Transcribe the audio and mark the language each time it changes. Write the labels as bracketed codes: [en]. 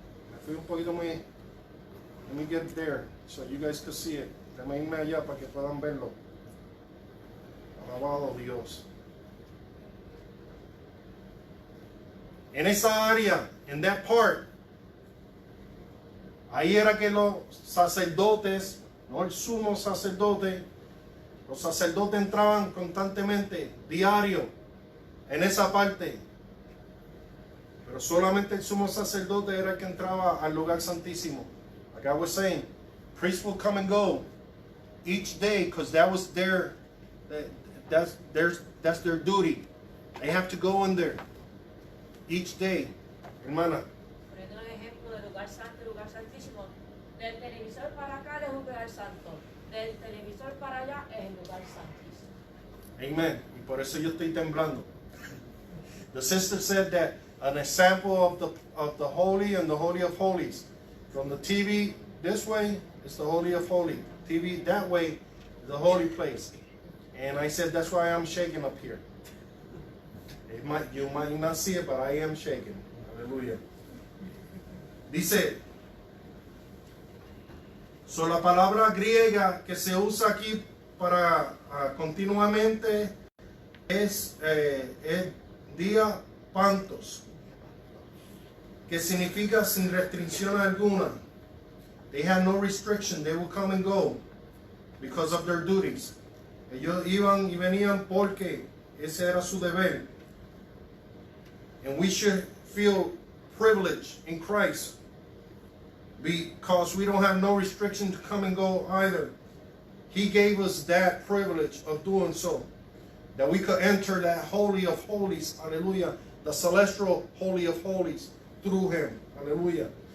[es] Me fui un poquito muy. [en] Let me get there so you guys can see it. [es] Déjame irme allá para que puedan verlo. Alabado Dios. En esa área, en [en] that part, [es] ahí era que los sacerdotes, no el sumo sacerdote, los sacerdotes entraban constantemente, diario, en esa parte. Pero solamente el sumo sacerdote era el que entraba al lugar santísimo. [en] Like I was saying, priests will come and go each day because that was that's their duty. They have to go in there each day. [es] Hermana. Poniendo un ejemplo del lugar santo y lugar santísimo. Del televisor para acá es un lugar santo. Del televisor para allá es el lugar santísimo. Amen. Y por eso yo estoy temblando. [en] The sister said that an example of the holy and the holy of holies. From the TV this way is the holy of holy. TV that way is the holy place. And I said that's why I'm shaking up here. You might not see it, but I am shaking. [es] Aleluya. Dice, so la palabra griega que se usa aquí para continuamente es día pantos, que significa sin restricción alguna. [en] They had no restriction. They would come and go because of their duties. [es] Ellos iban y venían porque ese era su deber. [en] And we should feel privileged in Christ because we don't have no restriction to come and go either. He gave us that privilege of doing so, that we could enter that holy of holies, hallelujah, the celestial holy of holies through him, hallelujah.